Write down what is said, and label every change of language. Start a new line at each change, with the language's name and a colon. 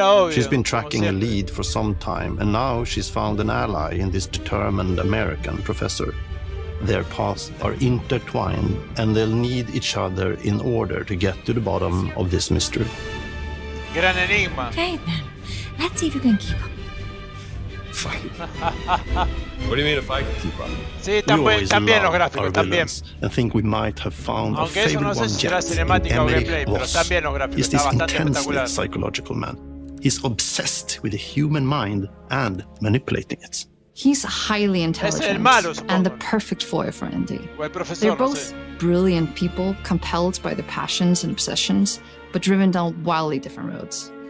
English: She's been tracking a lead for some time, and now she's found an ally in this determined American professor. Their paths are intertwined, and they'll need each other in order to get to the bottom of this mystery. Okay, then. Let's see if you can keep up. What do you mean if I can keep up?
Spanish: Sí, también los gráficos, también.
English: And think we might have found our favorite one yet in Emmerich Ross. He's this intensely psychological man. He's obsessed with the human mind and manipulating it. He's highly intelligent and the perfect foil for Indy. They're both brilliant people, compelled by their passions and obsessions, but driven down wildly different roads.